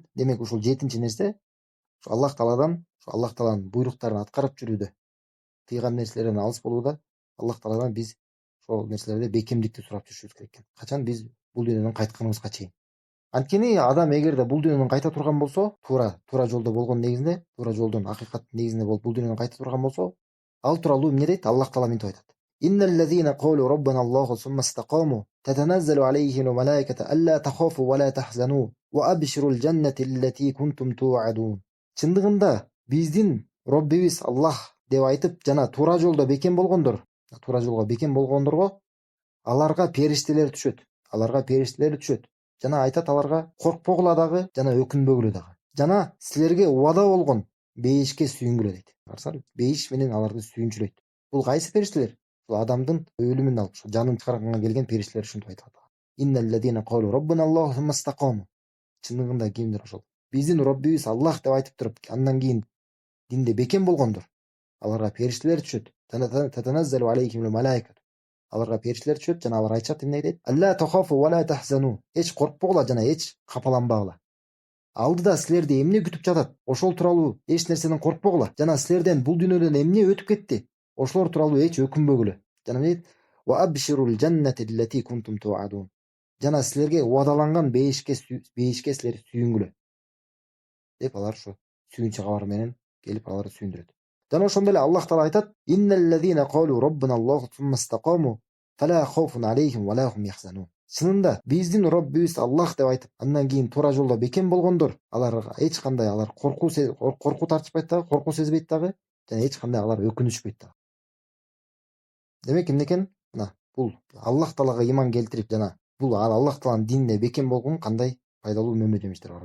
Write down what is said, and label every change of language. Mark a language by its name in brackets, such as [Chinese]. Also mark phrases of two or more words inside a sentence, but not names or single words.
[Kyrgyz] Демек ушул 7-нчи нерсе ушу Аллах Тааладан, ушу Аллах Тааланын буйруктарын аткарып жүрүүдө, тыйган нерселерден алыс болууда Аллах Тааладан биз ошол нерселерде бекемдикти сурап жүрүшүбүз керек экен. Качан биз бул дүйнөдөн кайтканыбызга чейин. Анткени адам эгерде бул дүйнөдөн кайта турган болсо, туура жолдо болгон негизинде, туура жолдон акыйкаттын негизинде болуп бул дүйнөдөн кайта турган болсо, ал тууралуу эмне дейт? Аллах Таала мынтип айтат: [Arabic] "إن الذين قالوا ربنا الله ثم استقاموا تتنزل عليهم الملائكة ألا تخافوا ولا تحزنوا وأبشروا بالجنة التي كنتم توعدون". [Kyrgyz] Чындыгында биздин Роббибиз Аллах деп айтып жана туура жолдо бекем болгондор, туура жолго бекем болгондорго аларга периштелер түшөт. Аларга периштелер түшөт. Жана айтат аларга: "Коркпогула дагы, жана өкүнбөгүлө дагы. Жана силерге убада болгон бейишке сүйүнгүлө" дейт. Карасаңар, бейиш менен аларды сүйүнчүлөйт. Бул кайсы периштелер? Бул адамдын өлүмүн алып, жанын чыгарганга келген периштелер ушинтип айтат. [Arabic] إن الذين قالوا ربنا الله ثم استقاموا. [Kyrgyz] Чындыгында кимдир ошол? Биздин Роббибиз Аллах деп айтып туруп, андан кийин динде бекем болгондор. Аларга периштелер түшөт. [Arabic] تتنزل عليهم الملائكة. [Kyrgyz] Аларга периштелер түшөт жана алар айтышат, эмне дейт? [Arabic] ألا تخافوا ولا تحزنوا. [Kyrgyz] Эч коркпогула жана эч капаланбагыла. Алдыда силерди эмне күтүп жатат? Ошол тууралуу эч нерседен коркпогула. Жана силерден бул дүйнөдөн эмне өтүп кетти? Ошолор тууралуу эч өкүнбөгүлө. Жана дейт: [Arabic] "وأبشروا بالجنة التي كنتم توعدون". [Kyrgyz] Жана силерге убадаланган бейишке силер сүйүнгүлө. Деп алар ушу сүйүнчү кабар менен келип аларды сүйүндүрөт. Жана ошондой эле Аллах Таала айтат: [Arabic] "إن الذين قالوا ربنا الله ثم استقاموا فلا خوف عليهم ولا هم يحزنون". [Kyrgyz] Чынында биздин Роббибиз Аллах деп айтып, андан кийин туура жолдо бекем болгондор, аларга эч кандай алар коркуу тартышпайт дагы, коркуу сезбейт дагы, жана эч кандай алар өкүнүшпөйт дагы. Демек эмне экен? Мына бул Аллах Таалага иман келтирип жана бул Аллах Тааланын динине бекем болгон кандай пайдалуу мөмө жемиштер бар.